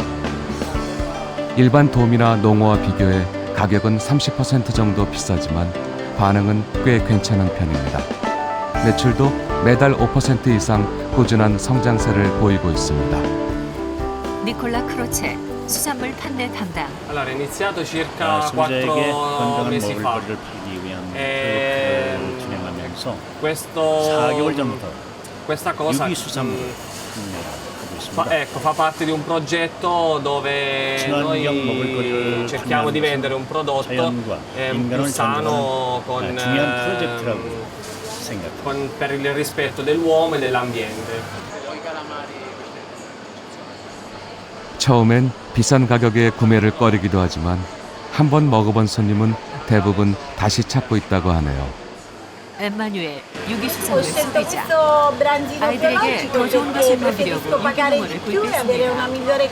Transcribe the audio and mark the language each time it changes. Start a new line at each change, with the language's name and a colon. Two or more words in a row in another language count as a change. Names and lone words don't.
Korean: 일반 도미나 농어와 비교해 가격은 30% 정도 비싸지만 반응은 꽤 괜찮은 편입니다. 매출도 매달 5% 이상 꾸준한 성장세를 보이고 있습니다. 니콜라 크로체 수산물 판매 담당.
Italian: Allora, è iniziato circa 4 mesi fa. Questa cosa fa parte di un progetto dove noi cerchiamo di vendere un prodotto più sano per il rispetto dell'uomo e dell'ambiente.
Korean: 처음엔 비싼 가격에 구매를 꺼리기도 하지만 한 번 먹어본 손님은 대부분 다시 찾고 있다고 하네요. 엠마뉴엘 유기수산물 소비자. 아이들에게 더 좋은 것을 먹이려고 유기농어를 구입했습니다.